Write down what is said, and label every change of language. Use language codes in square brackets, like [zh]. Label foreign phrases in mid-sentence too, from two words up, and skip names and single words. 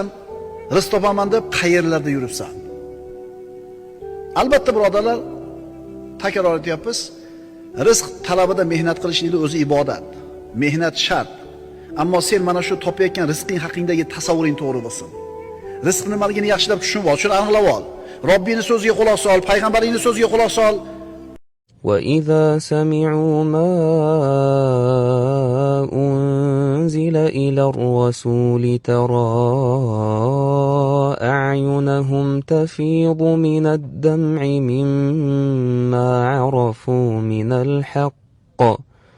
[uz] Rizq topaman deb qayerlarda yuribsan? Albatta birodarlar, takror aytyapmiz, rizq talabida mehnat qilishning o'zi ibodat. Mehnat shart. Ammo sen mana shu topayotgan rizqing haqingdagi tasavvuring to'g'ri bo'lsin. Rizq nimaligini yaxshilab tushunib ol, shuni aniqlab ol. Robbingning so'ziga quloq sol, payg'ambaringning so'ziga quloq sol. [ar] وَإِذَا سَمِعُوا مَا أُنزِلَ إِلَى الرَّسُولِ تَرَى أَعْيُنَهُمْ تَفِيضُ مِنَ الدَّمْعِ مِمَّا عَرَفُوا مِنَ الْحَقِّ